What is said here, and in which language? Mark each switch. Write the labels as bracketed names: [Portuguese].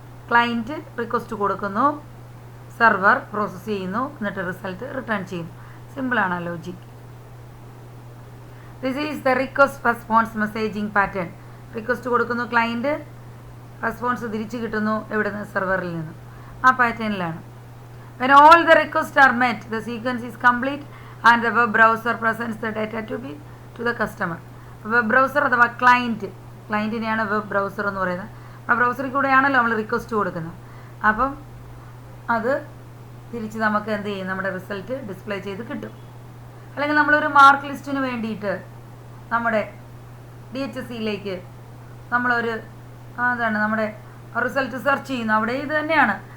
[Malayalam] Client request കൊടുക്കുന്നു, server process ചെയ്യുന്നു, എന്നിട്ട് റിസൾട്ട് റിട്ടേൺ ചെയ്യുന്നു. സിമ്പിളാണ് logic. [English] This is the request response messaging pattern. [Malayalam] Request കൊടുക്കുന്നു ക്ലയൻറ്റ്, റെസ്പോൺസ് തിരിച്ച് കിട്ടുന്നു എവിടെ നിന്ന്? സെർവറിൽ നിന്ന്. ആ പാറ്റേണിലാണ്. [English] When all the requests are met, the sequence is complete and the web browser presents the data to the customer. [Malayalam] Web browser അഥവാ ക്ലയൻറ്റിനെയാണ് വെബ് ബ്രൗസർ എന്ന് പറയുന്നത്. ആ ബ്രൗസറിൽ കൂടെയാണല്ലോ നമ്മൾ റിക്വസ്റ്റ് കൊടുക്കുന്നത്. അപ്പം അത് തിരിച്ച് നമുക്ക് എന്ത് ചെയ്യും? നമ്മുടെ റിസൾട്ട് ഡിസ്പ്ലേ ചെയ്ത് കിട്ടും. അല്ലെങ്കിൽ നമ്മളൊരു മാർക്ക് ലിസ്റ്റിന് വേണ്ടിയിട്ട് നമ്മുടെ DHSയിലേക്ക് നമ്മളൊരു നമ്മുടെ റിസൾട്ട് സെർച്ച് ചെയ്യുന്നു. അവിടെ ഇത് തന്നെയാണ്.